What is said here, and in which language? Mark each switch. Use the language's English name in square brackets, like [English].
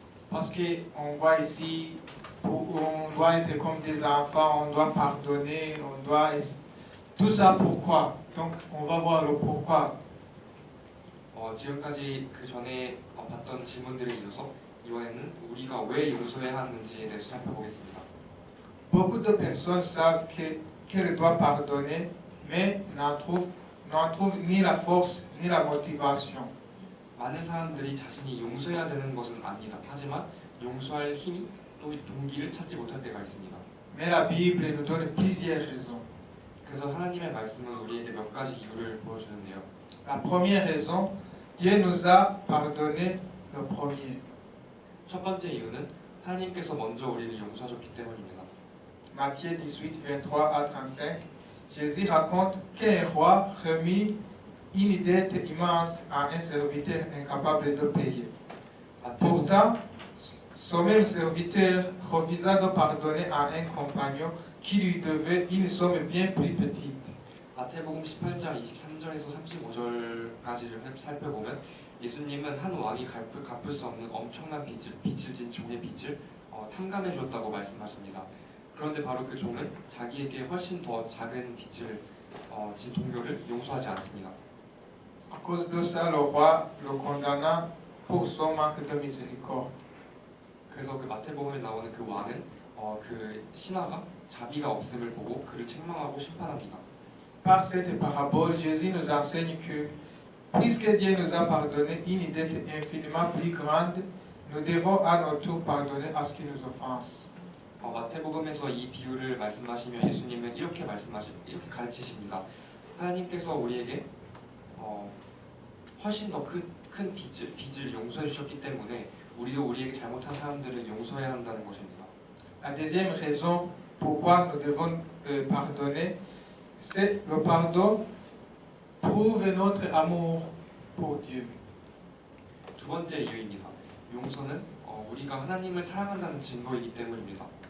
[French] Parce qu'on voit ici, on doit être comme des enfants, on doit pardonner, Tout ça pourquoi? Donc on va voir le pourquoi. [Korean] 지금까지 그 전에 봤던 질문들에 이어서 이번에는 우리가 왜 용서해야 하는지에 대해서 살펴보겠습니다. [French] Beaucoup de personnes savent qu'elles doivent pardonner, mais n'en trouvent ni la force ni la motivation. [Korean] 많은 사람들이 자신이 용서해야 되는 것은 압니다. 하지만 용서할 힘이 또 동기를 찾지 못할 때가 있습니다. [French] Mais la Bible nous donne plusieurs raisons. [Korean] 그래서 하나님의 말씀은 우리에게 몇 가지 이유를 보여주는데요. [French] La première raison, Dieu nous a pardonné le premier. [Korean] 첫 번째 이유는 하나님께서 먼저 우리를 용서하셨기 때문입니다. [French] Matthieu 18, 23 à 35, Jésus raconte qu'un roi remit une dette immense à un serviteur incapable de payer. Pourtant, son même serviteur refusa de pardonner à un compagnon qui lui devait une somme bien plus petite. [Korean] 마태복음 18장 23절에서 35절까지를 살펴보면 예수님은 한 왕이 갚을 수 없는 엄청난 빚을 진 종의 빚을 탕감해 주었다고 말씀하십니다. 그런데 바로 그 종은 자기에게 훨씬 더 작은 빚을 진 동료를 용서하지 않습니다. [French] À cause de ça, le roi le condamna pour son manque de miséricorde. [Korean] 그래서 그 마태복음에 나오는 그 왕은 그 신하가 자비가 없음을 보고 그를 책망하고 심판합니다. [French] Par cette parabole, Jésus nous enseigne que, puisque Dieu nous a pardonné une dette infiniment plus grande, nous devons à notre tour pardonner à ce qui nous offense. [Korean] 마태복음에서 이 비유를 말씀하시며 예수님은 이렇게 가르치십니다. 하나님께서 우리에게 훨씬 더 큰 빚을 용서해 주셨기 때문에 우리도 우리에게 잘못한 사람들을 용서해야 한다는 것입니다. [French] La deuxième raison pourquoi nous devons pardonner, c'est le pardon prouve notre amour pour Dieu. [Korean] 두 번째 이유입니다. 용서는 우리가 하나님을 사랑한다는 증거이기 때문입니다.